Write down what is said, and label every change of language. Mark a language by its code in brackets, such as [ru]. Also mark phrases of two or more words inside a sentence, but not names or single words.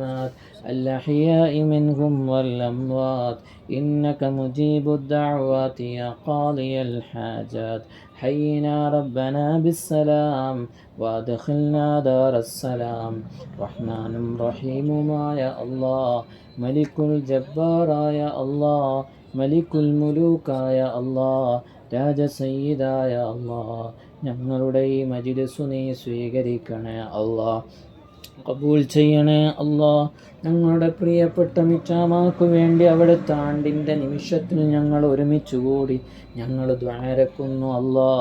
[ar] الأحياء منهم والأموات إنك مجيب الدعوات يا قاضي الحاجات حينا ربنا بالسلام وأدخلنا دار السلام رحمن رحيم ما يا الله ملك الجبار يا الله [ml] മലിക്കുൽ മുലൂക്കായ അല്ലാഹ് രാജസയ്യിദായ അല്ലാഹ് ഞങ്ങളുടെ ഈ മജ്‌ലിസ് നീ സ്വീകരിക്കണേ അല്ലാഹ്, കബൂൽ ചെയ്യണേ അല്ലാഹ്. ഞങ്ങളുടെ പ്രിയപ്പെട്ട മിച്ചാമാക്കു വേണ്ടി അവിടുത്തെ ആണ്ടിൻ്റെ നിമിഷത്തിൽ ഞങ്ങൾ ഒരുമിച്ച് കൂടി ഞങ്ങൾ ദ്വാരക്കുന്നു അല്ലാഹ്.